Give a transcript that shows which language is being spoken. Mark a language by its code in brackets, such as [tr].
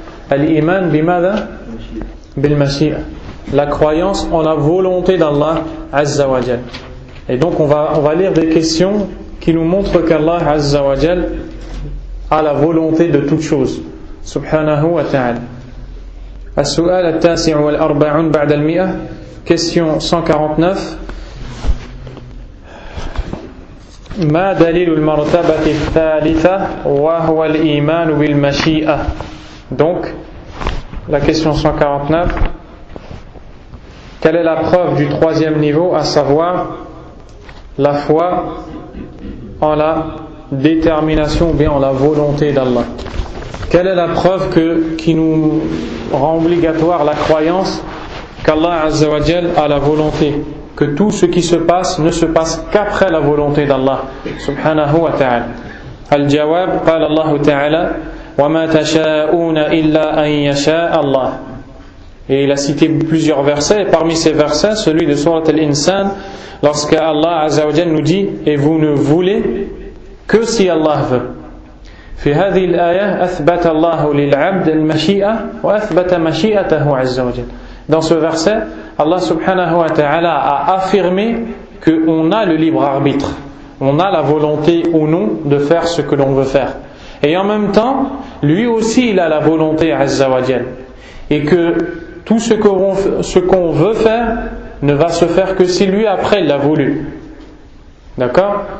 [ar] Al-iman bimada bil mashi'a. [fr] La croyance en la volonté d'Allah Azza wa Jal. Et donc on va lire des questions qui nous montrent qu'Allah Azza wa Jal a la volonté de toutes choses. [ar] Subhanahu wa ta'ala. السؤال التاسع والأربعون بعد المئة. [fr] Question 149. [ar] ما دليل المرتبة الثالثة وهو الإيمان بالمشيئة. [fr] Donc la question 149. Quelle est la preuve du troisième niveau, à savoir la foi en la détermination ou bien en la volonté d'Allah? Quelle est la preuve qui nous rend obligatoire la croyance qu'Allah Azza wa Jal a la volonté, que tout ce qui se passe ne se passe qu'après la volonté d'Allah subhanahu wa ta'ala? [ar] Al-jawab, qala Allah ta'ala, wa ma tasha'una illa an yasha Allah. [fr] Et il a cité plusieurs versets, et parmi ces versets, celui de Surat Al-Insan, lorsque Allah Azza wa Jal nous dit, et vous ne voulez que si Allah veut. [ar] في هذه الآية أثبت الله للعبد المشيئة وأثبت مشيئته عز وجل. [fr] Dans ce verset, Allah subhanahu wa ta'ala a affirmé qu'on a le libre arbitre, on a la volonté ou non de faire ce que l'on veut faire. Et en même temps, lui aussi il a la volonté Azza wa Jal. Et que tout ce qu'on veut faire ne va se faire que si lui après il l'a voulu. D'accord?